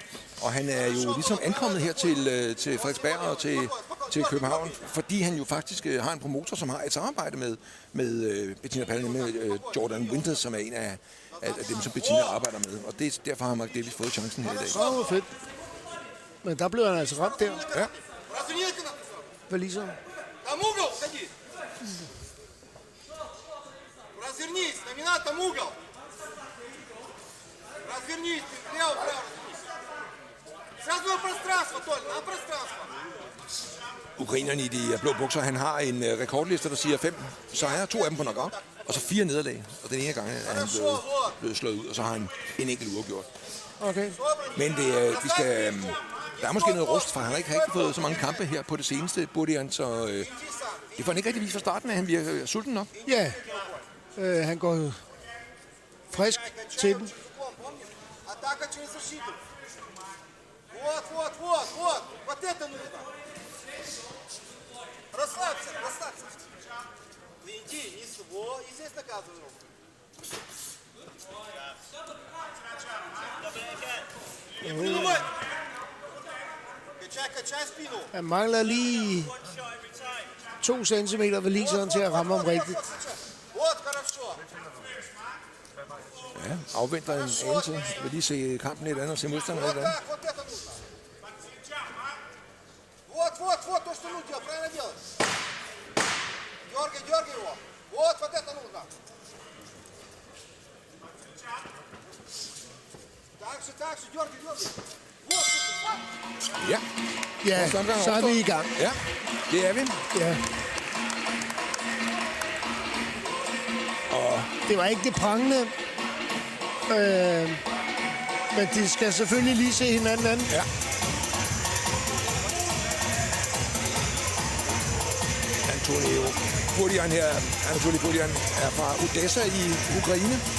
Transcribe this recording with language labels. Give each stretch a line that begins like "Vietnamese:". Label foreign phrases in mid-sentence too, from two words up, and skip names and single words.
Danish: Og han er jo ligesom ankommet her til Frederiksberg og til København, fordi han jo faktisk har en promotor, som har et samarbejde med Bettina Pallen, med Jordan Winters, som er en af dem, som Bettina arbejder med. Og derfor har Mark Davis fået chancen her i dag. Åh, hvor fedt. Men der blev han altså ramt der. Ja. Waliseren.
Russian: Развернись, номинат, там угол. Развернись, влево, вправо. Сразу на пространство, Толь, на пространство.
Danish: Ukraineren i de blå bukser, han har en rekordliste, der siger 5 sejre, 2 af dem på knockout, og så 4 nederlag. Og den ene gang er han blevet slået ud, og så har han en enkelt uafgjort. Okay. Men der er måske noget rust, for han har ikke fået så mange kampe her på det seneste, Budian, så det får han ikke rigtig vist fra starten af. Han virker sulten nok. Ja, han går frisk til den.
Russian: Атака через защиту. Вот, вот, вот, вот. Вот это нужно. Расслабься, расслабься. Ты иди, низ его, и здесь наказывай руку. Не принимай. Качай, качай спину.
Danish: Han mangler lige 2 centimeter ved liseren til at ramme ham rigtigt.
Russian: Вот, хорошо.
Danish: Ja, afventer en anelse. Vil lige se kampen et andet og se modstanderen et andet.
Russian: Вот это нужно. Вот, вот, вот, то, что нужно делать, правильно делать. Дергай, дергай его. Вот, вот это нужно. Так же, дергай, дергай. Вот, вот.
Danish: Ja, Ja, så er vi i gang. ja, det er vi. Ja. Og det var ikke det prangende. Men de skal selvfølgelig lige se hinanden an. Ja. Anatoly Budian er fra Odessa i Ukraine.